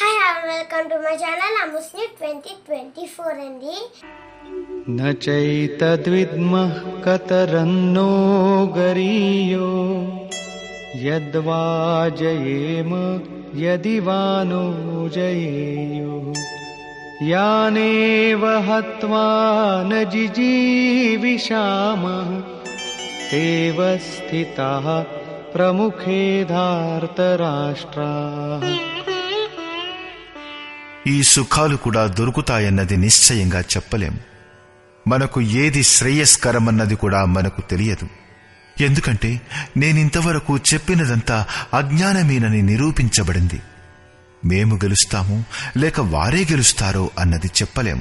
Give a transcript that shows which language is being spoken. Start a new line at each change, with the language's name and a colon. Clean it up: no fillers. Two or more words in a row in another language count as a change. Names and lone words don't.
English: and welcome to my channel Amusni 2024 అండి.
Sanskrit: न चैतद्विद्मः कतरन्नो गरीयो यद्वा जयेम यदि वा नो जयेयो यानेव हत्वा न जिजीविषामः तेव स्थिताः प्रमुखे धार्तराष्ट्राः.
Telugu: ఈ సుఖాలు కూడా దొరుకుతాయన్నది నిశ్చయంగా చెప్పలేం. మనకు ఏది శ్రేయస్కరమన్నది కూడా మనకు తెలియదు. ఎందుకంటే నేనింతవరకు చెప్పినదంతా అజ్ఞానమేనని నిరూపించబడింది. మేము గెలుస్తాము లేక వారే గెలుస్తారో అన్నది చెప్పలేము.